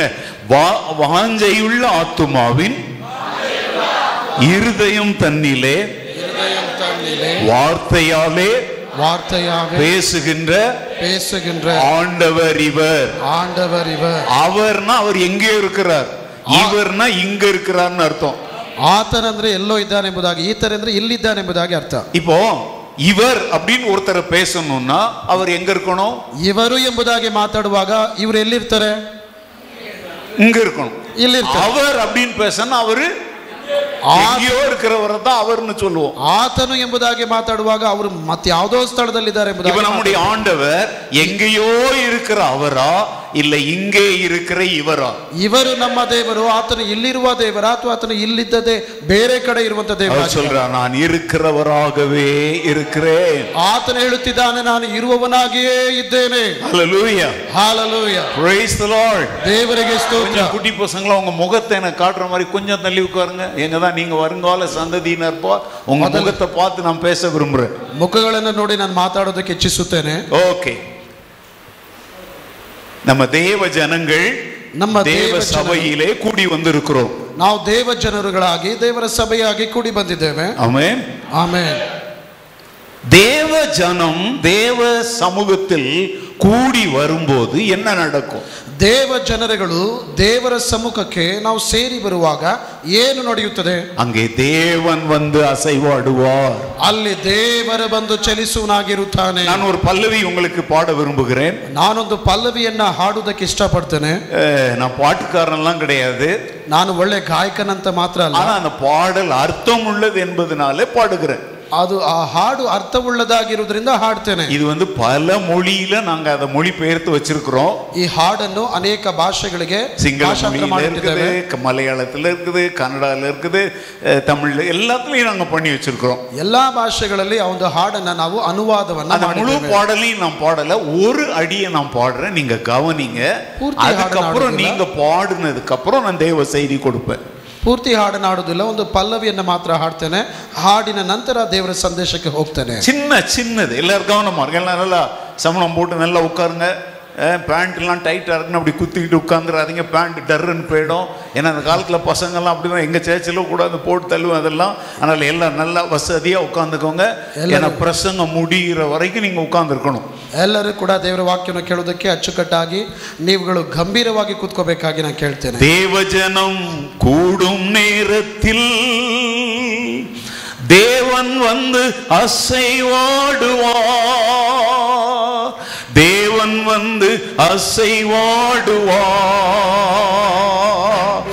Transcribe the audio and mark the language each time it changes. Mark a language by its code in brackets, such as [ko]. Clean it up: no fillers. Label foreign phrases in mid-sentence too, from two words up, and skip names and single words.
[ta] வாஞ்சையுள்ள ஆத்துமாவின் இருதயம் தன்னிலே வார்த்தையாலே பேசுகின்ற ஆண்டவர் இவர். ஆண்டவர் இவர். அவர்னா அவர் எங்கே இருக்கிறார், இவர்னா இங்க இருக்கிறார்னு அர்த்தம். [kn] ಆತನಂದ್ರೆ ಎಲ್ಲೋ ಇದ್ದಾನೆ ಎಂಬುದಾಗಿ, ಈತರಂದ್ರೆ ಇಲ್ಲಿದ್ದಾನೆ ಎಂಬುದಾಗಿ ಅರ್ಥ. [ta] இப்போ இவர் அப்படின்னு ஒருத்தரை பேசணும்னா அவர் எங்க இருக்கணும்? [kn] இவரு ಎಂಬುದಾಗಿ ಮಾತಾಡುವಾಗ ಇವರು ಎಲ್ಲಿರ್ತಾರೆ? [ta] இங்க இருக்கணும். அவர் அப்படின்னு பேசணும், அவரு எங்கேயோ இருக்கிறவரை தான் அவர்னு சொல்லுவோம். [kn] ಆತನು ಎಂಬುದಾಗಿ ಮಾತಾಡುವಾಗ ಅವರು ಮತ್ತೆ ಯಾವುದೋ ಸ್ಥಳದಲ್ಲಿದ್ದಾರೆ ಎಂಬುದಾಗಿ. [ta] இப்ப நம்முடைய ஆண்டவர் எங்கேயோ இருக்கிற அவரா இல்ல இங்கே இருக்கிற இவரா? [kn] ಇವರು ನಮ್ಮ ದೇವರು. ಆತನು ಇಲ್ಲಿರುವ ದೇವರ ಅಥವಾ ಆತನು ಇಲ್ಲಿದ್ದದೆ ಬೇರೆ ಕಡೆ ಇರುವಂತ ದೇವರ? [ta] சொல்றான், நான் இருக்கிறவராகவே இருக்கிறேன். [kn] ಆತನು ಹೇಳುತ್ತಿದ್ದಾನೆ, ನಾನು ಇರುವವನಾಗಿಯೇ ಇದ್ದೇನೆ. [ta] ஹalleluya, ஹalleluya, [en] praise the lord. [kn] தேவರಿಗೆ ಸ್ತೋತ್ರ. [ta] குட்டி பசங்களா உங்க முகத்தை எனக்கு காட்டுற மாதிரி கொஞ்சம் தள்ளி உட்காருங்க. எங்கதான் நீங்க வருங்கால சந்ததியினர்ப்பா, உங்க முகத்தை பார்த்து நான் பேச விரும்புறேன். [kn] ಮುಖಗಳನ್ನು ನೋಡಿ ನಾನು ಮಾತಾಡೋದಕ್ಕೆ ಇಚ್ಛಿಸುತ್ತೇನೆ. [ta] ஓகே, நம்ம தேவ ஜனங்கள் நம்ம தேவ சபையிலே கூடி வந்திருக்கிறோம். [kn] ನಾವು ದೇವ ಜನರುಗಳಾಗಿ ದೇವರ ಸಭೆಯಾಗಿ ಕೂಡಿ ಬಂದಿದ್ದೇವೆ. [ta] ஆமென், ஆமென். தேவ ஜனம் தேவ சமூகத்தில் கூடி வரும்போது என்ன நடக்கும்? [kn] ದೇವ ಜನರುಗಳು ದೇವರ ಸಮ್ಮುಖಕ್ಕೆ ನಾವು ಸೇರಿ ಬರುವಾಗ ಏನು ನಡೆಯುತ್ತದೆ? [ta] அங்கே தேவன் வந்து அசைவாடுவார். [kn] ಅಲ್ಲಿ ದೇವರು ಬಂದು ಚಲಿಸುವನಾಗಿರುತ್ತಾನೆ. [ta] நான் ஒரு பல்லவி உங்களுக்கு பாட விரும்புகிறேன். [kn] ನಾನೊಂದು ಪಲ್ಲವಿಯನ್ನ ಹಾಡುವುದಕ್ಕೆ ಇಷ್ಟಪಡ್ತೇನೆ. [ta] நான் பாட்டுக்காரன்லாம் கிடையாது, [kn] ನಾನು ಒಳ್ಳೆ ಗಾಯಕನಂತ ಮಾತ್ರ ಅಲ್ಲ, [ta] ஆனா அந்த பாடல் அர்த்தம் உள்ளது என்பதனாலே பாடுகிறேன். [kn] ಅದು ಆ ಹಾಡು ಅರ್ಥವುಳ್ಳದಾಗಿರುವುದರಿಂದ ಹಾಡ್ತೇನೆ. [ta] இது பல மொழியில நாங்க அதை மொழிபெயர்த்து வச்சிருக்கிறோம். [kn] ಈ ಹಾಡನ್ನು ಅನೇಕ ಭಾಷೆಗಳಿಗೆ [ta] சிங்கள இருக்குது, மலையாளத்துல இருக்குது, கன்னடால இருக்குது, தமிழ்ல எல்லாத்துலயும் நாங்க பண்ணி வச்சிருக்கிறோம். [kn] ಎಲ್ಲಾ ಭಾಷೆಗಳಲ್ಲಿ ಆ ಒಂದು ಹಾಡನ್ನ ನಾವು ಅನುವಾದವನ್ನ ಮಾಡಿದ್ದೇವೆ. [ta] முழு பாடலையும் நான் பாடல, ஒரு அடியை நான் பாடுறேன், நீங்க கவனிங்க. அதுக்கப்புறம் நீங்க பாடுனதுக்கு அப்புறம் நான் தேவ செய்தி கொடுப்பேன். [kn] ಪೂರ್ತಿ ಹಾಡನಾಡುವುದಿಲ್ಲ, ಒಂದು ಪಲ್ಲವಿಯನ್ನು ಮಾತ್ರ ಹಾಡ್ತೇನೆ. ಹಾಡಿನ ನಂತರ ದೇವರ ಸಂದೇಶಕ್ಕೆ ಹೋಗ್ತೇನೆ. [ta] சின்னது எல்லாரும் கவனமா இருக்கு. எல்லாம் நல்லா சமணம் போட்டு நல்லா உட்காருங்க. பேண்ட்லாம் டைட்டாக இருக்குன்னு அப்படி குத்திக்கிட்டு உட்காந்துடாதீங்க, பேண்ட் டர்ன்னு போயிடும். ஏன்னா அந்த காலத்தில் பசங்கள்லாம் அப்படி தான், எங்கள் சேர்ச்சில் கூட அந்த போட்டு தள்ளுவோம் அதெல்லாம். அதனால் எல்லாம் நல்லா வசதியாக உட்காந்துக்கோங்க. ஏன்னா பிரசங்கம் முடிகிற வரைக்கும் நீங்கள் உட்காந்துருக்கணும். [kn] ಎಲ್ಲರೂ ಕೂಡ ದೇವರ ವಾಕ್ಯವನ್ನು ಕೇಳೋದಕ್ಕೆ ಅಚ್ಚುಕಟ್ಟಾಗಿ ನೀವುಗಳು ಗಂಭೀರವಾಗಿ ಕೂತ್ಕೋಬೇಕಾಗಿ ನಾನು ಕೇಳ್ತೇನೆ. [ta] தேவஜனம் கூடும் நேரத்தில் தேவன் வந்து அசைவாடுவார். தேவன் வந்து அசைவாடுவார்.